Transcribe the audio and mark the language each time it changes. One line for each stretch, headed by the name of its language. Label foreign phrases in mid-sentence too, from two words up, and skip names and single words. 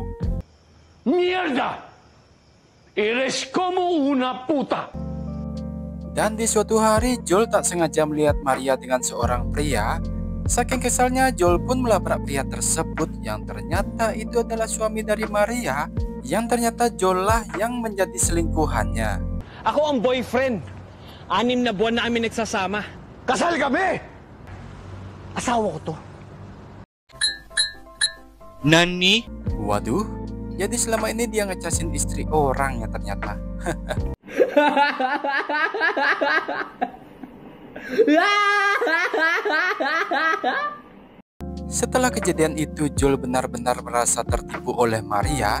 Spanish: ¡Mierda! ¡Eres como una puta!
Indonesian: Dan di suatu hari Joel tak sengaja melihat Maria dengan seorang pria. Saking kesalnya Joel pun melabrak pria tersebut yang ternyata itu adalah suami dari Maria, yang ternyata Joel lah yang menjadi selingkuhannya.
Filipino: Ako ang boyfriend. 6 na buwan na kami nagsasama. ¡Kasal kami! Asawa ko to.
Japanese: Nani?
Indonesian: Waduh, jadi selama ini dia ngecasin istri orang ya ternyata. Setelah kejadian itu Joel benar-benar merasa tertipu oleh Maria.